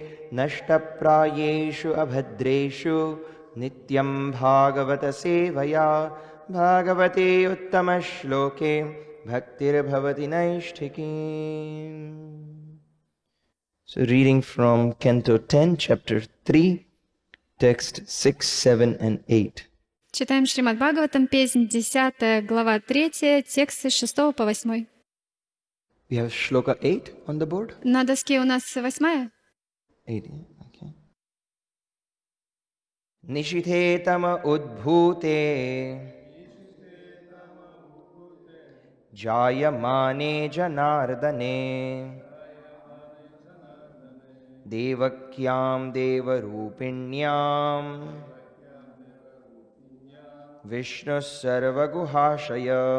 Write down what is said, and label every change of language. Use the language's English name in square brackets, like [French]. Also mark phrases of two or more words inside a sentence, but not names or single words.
[Sanskrit] नष्टप्रायेषु अभद्रेषु नित्यं भागवत सेवया भागवते उत्तमश्लोके भक्तिर्भवति नैष्ठिकी। [English] So reading from Canto 10, Chapter 3, Text 6, 7 and 8. [Russian] Читаем Шримад Бхагаватам, песнь 10, глава 3, тексты с 6 по 8. [English] We have Shloka 8 on the board. [Russian] На доске у нас 8. [English] 8, yeah? [Sanskrit] Okay. निशीथे तम उद्भूते जायमाने जनार्दने देवक्यां देवरूपिण्यां विष्णुः सर्वगुहाशय